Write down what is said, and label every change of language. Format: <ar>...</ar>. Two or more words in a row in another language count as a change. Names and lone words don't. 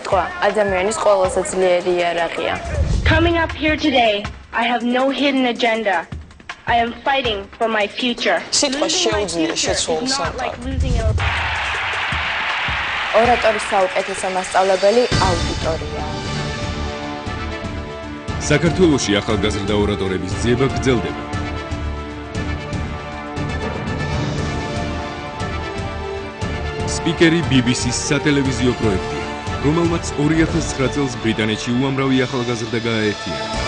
<ka>ადამიანის ყველაზე ძლიერი იარაღია.</ka> <en>Coming up here today, I have no hidden agenda. I am fighting for my future.</en> <ka>სიტყვა შეუძლია შეცვალოს სამყარო. ორატორის საუკეთესო მასწავლებელი აუდიტორია. საქართველოში ახალგაზრდა ორატორების ძიება გრძელდება. სპიკერი BBC-ს სატელევიზიო პროექტია, რომელმაც 2009 წელს ბრიტანეთში უამრავი ახალგაზრდა გააერთიანა.</ka>